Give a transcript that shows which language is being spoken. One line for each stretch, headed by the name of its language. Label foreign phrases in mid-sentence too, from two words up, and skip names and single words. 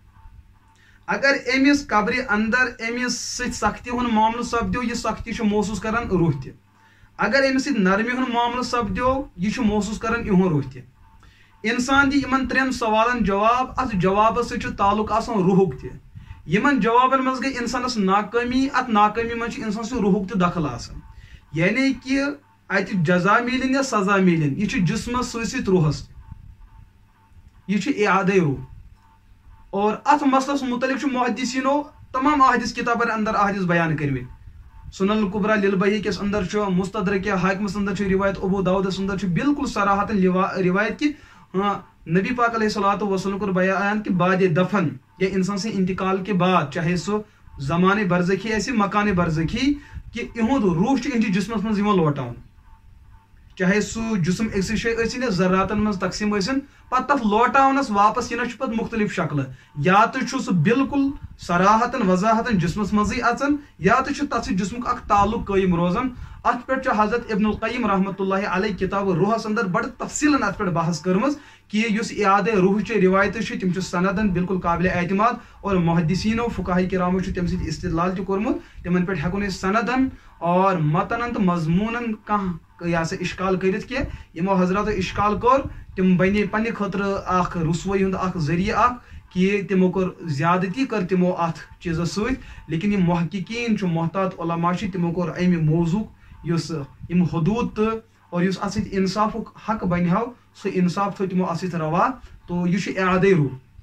Kashmiri: اگر أمِس قبرِ اندر أمِس سۭتۍ سختی ہُنٛد معاملہٕ سپدیو یہِ سختی چھُ محسوٗس کران روح تہِ اگر أمِس سۭتۍ نرمی ہُنٛد معاملہٕ سپدیو یہِ چھُ محسوٗس کران یِہُنٛد روح تہِ انسان دِ یِمن ترٛٮ۪ن سوالن جواب اتھ جوابس سۭتۍ چھُ تعلق آسان روحُک تہِ یِمن جوابن منٛز گٔے انسانس ناکٲمی اتھ ناکٲمی منٛز چھُ انسان سُنٛد روحُک تہِ دخل آسان یعنی کہِ اتہِ جزا میلِن یا سزا میلِن یہِ چھُ جسمس سۭتۍ سۭتۍ روحس تہِ یہِ چھُ اعادے روح اور اتھ مسلس متعلق چھُ محدثیٖنو تمام احادیث کتابن اندر احادیث بیان کٔرمٕتۍ سنن القبرا للبیہقی کِس اندر چھُ مستدرک حاکمس اندر چھُ روایت ابو داودس اندر چھُ بالکل صراحتن روایت کہ نبی پاک
Arabic: علیہ الصلوۃ والسلام
Kashmiri: کوٚر بیان کہ بعد دفن یا انسان سٕنٛدِ انتقال
Urdu: کے بعد
Kashmiri: چاہے سُہ زمانہ برزخی آسہِ مکانہ برزخی کہ یِہُنٛد روح چھُ یِہنٛدِس جسمس منٛز یِوان لوٹاونہٕ چاہے سُہ جسم أکسٕے جایہِ ٲسِن یا ذراتن منٛز تقسیٖم ٲسِن پتہٕ تتھ لوٹاونس واپس یِنس چھُ پتہٕ مختلف شکلہٕ یا تہِ چھُ سُہ بالکل صراحتن وضاحتن جسمس منٛزٕے اژان یا تہِ چھُ تتھ سۭتۍ جسمُک اکھ تعلق قٲیِم روزان اتھ پٮ۪ٹھ چھُ حضرت ابن القیم
Arabic: رحمۃ اللہ علیہ
Kashmiri: کتاب روحس اندر بڑٕ تفصیٖلن اتھ پٮ۪ٹھ بحث کٔرمٕژ کہ یُس اعادے روحچہِ روایتہٕ چھِ تِم چھِ سندن بالکل قابلِ اعتماد اور محدثیٖنو فقہاء کرامو چھُ تمہِ سۭتۍ استدلال تہِ کوٚرمُت تِمن پٮ۪ٹھ ہٮ۪کو نہٕ أسۍ سندن اور متنن تہٕ مضموٗنن کانٛہہ یہِ ہسا اشکال کٔرِتھ کینٛہہ یِمو حضراتو اشکال کوٚر تِم بنے پننہِ خٲطرٕ اکھ رسوٲیی ہُنٛد اکھ ذٔریعہٕ اکھ کہ تِمو کوٚر زیادتی کٔر تِمو اتھ چیٖزس سۭتۍ لیکن یِم محققیٖن چھِ محتاط علما چھِ تِمو کوٚر امہِ موضوٗعُک یُس یِم حدوٗد تہٕ اور یُس اتھ سۭتۍ انصافُک حق بنہِ ہاو سُہ انصاف تھوٚو تِمو اتھ سۭتۍ روا تو یہِ چھُ اعادے روح